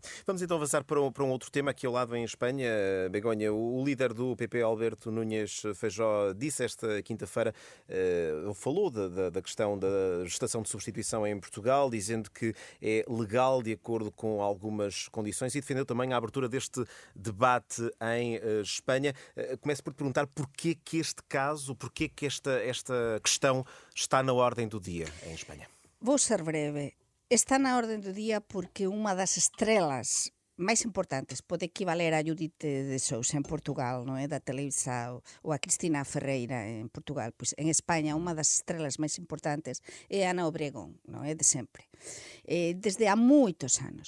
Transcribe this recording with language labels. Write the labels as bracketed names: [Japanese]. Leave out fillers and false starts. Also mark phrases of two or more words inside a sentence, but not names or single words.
[Portuguese] Vamos então avançar para um outro tema aqui ao lado em Espanha. Begonha, o líder do PP, Alberto Núñez Feijóo, disse esta quinta-feira, falou da questão da gestação de substituição em Portugal, dizendo que é legal de acordo com algumas condições e defendeu também a abertura deste debate em Espanha. Começo por te perguntar porquê que este caso, porquê que esta questão está na ordem do dia em Espanha. Vou ser breve. [Galician] Está na orde do día porque unha das estrelas máis importantes, pode equivaler a Judith de Sousa en Portugal, non é, da televisão, ou a Cristina Ferreira en Portugal. Pois en España unha das estrelas máis importantes é Ana Obregón, non é, de sempre. Desde há moitos anos.